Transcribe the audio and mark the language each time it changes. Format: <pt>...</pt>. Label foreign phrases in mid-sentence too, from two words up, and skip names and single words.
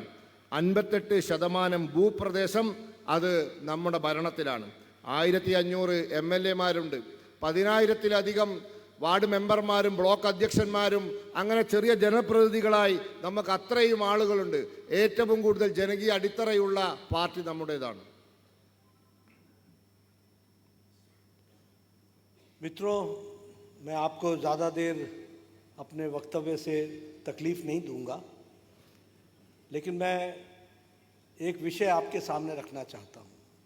<ml>58% ഭൂപ്രദേശം അത് നമ്മുടെ ഭരണത്തിലാണ്. 1500 MLAമാരുണ്ട്. 10,000-ത്തിലധികം വാർഡ് മെമ്പർമാരും ബ്ലോക്ക് അധ്യക്ഷന്മാരും അങ്ങനെ ചെറിയ ജനപ്രതിനിധികളായി നമുക്ക് അത്രയും ആളുകളുണ്ട്. ഏറ്റവും കൂടുതൽ ജനകീയ അടിത്തറയുള്ള പാർട്ടി നമ്മുടേതാണ്.</ml> <hi>मित्रों, मैं आपको ज़्यादा देर अपने वक्तव्य से तकलीफ़ नहीं दूंगा, लेकिन मैं एक विषय आपके सामने रखना चाहता हूँ।</hi>